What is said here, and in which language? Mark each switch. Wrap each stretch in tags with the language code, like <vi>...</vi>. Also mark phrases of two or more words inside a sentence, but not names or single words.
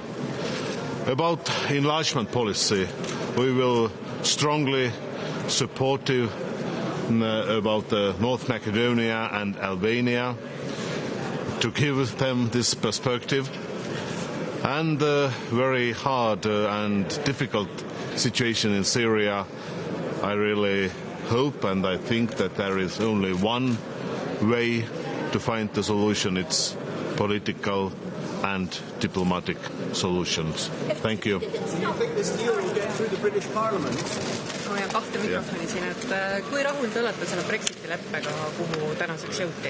<en>About enlargement policy, we will strongly supportive about North Macedonia and Albania to give them this perspective, and the very hard and difficult situation in Syria. I really hope and I think that there is only one way to find the solution. It's political and diplomatic solutions. Thank you. Do you think this deal will get through the British Parliament?</en> <et>Ma hoian kahte mikrofoni siin, et kui rahul te olete selle Brexiti leppega, kuhu tänaseks jõuti?</et>